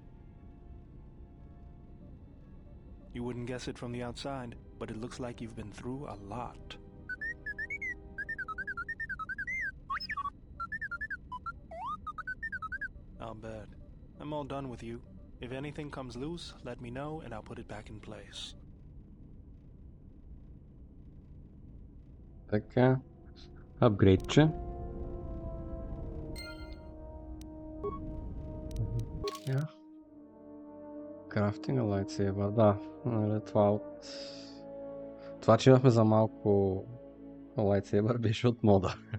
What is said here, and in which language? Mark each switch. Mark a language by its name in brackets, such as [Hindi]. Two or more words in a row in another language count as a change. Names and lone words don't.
[English] You wouldn't guess it from the outside, but it looks like you've been through a lot. I'll bet. I'm all done with you. If anything comes loose, let me know and I'll put it back in place. [Bulgarian] Така. Апгрейдче. [English] crafting lightsaber, да. [Bulgarian] Това, че имахме за малко лайтсейбър, беше от мода.